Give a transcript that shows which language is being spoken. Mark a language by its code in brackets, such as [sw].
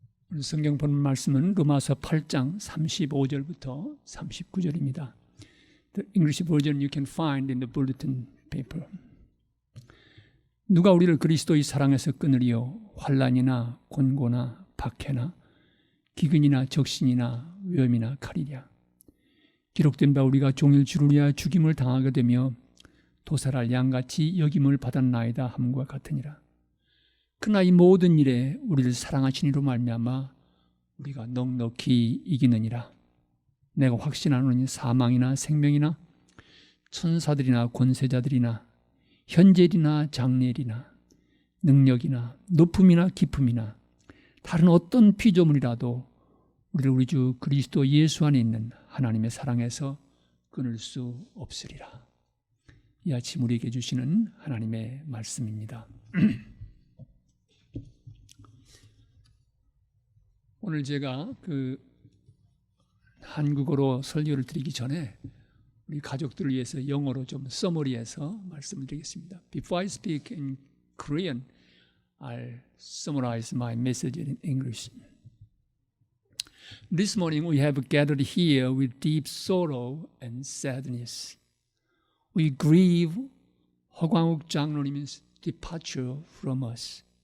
[ko] 오늘 성경 본 말씀은 로마서 8장 35절부터 39절입니다. [en] The English version you can find in the bulletin paper. [ko] 누가 우리를 그리스도의 사랑에서 끊으리요? 환난이나 곤고나 박해나 기근이나 적신이나 위험이나 칼이랴. 기록된 바 우리가 종일 주를 위하여 죽임을 당하게 되며 도살할 양같이 여김을 받았나이다 함과 같으니라. 그러나 이 모든 일에 우리를 사랑하신 이로 말미암아 우리가 넉넉히 이기느니라. 내가 확신하노니 사망이나 생명이나 천사들이나 권세자들이나 현재일이나 장래일이나 능력이나 높음이나 깊음이나 다른 어떤 피조물이라도 우리를 우리 주 그리스도 예수 안에 있는 하나님의 사랑에서 끊을 수 없으리라. 이 아침 우리에게 주시는 하나님의 말씀입니다. 오늘 제가 한국어로 설교를 드리기 전에 우리 가족들을 위해서 영어로 좀 서머리해서 말씀을 드리겠습니다. [en] Before I speak in Korean, I'll summarize my message in English. This morning we have gathered here with deep sorrow and sadness. We grieve 허광욱 장로님's departure from us.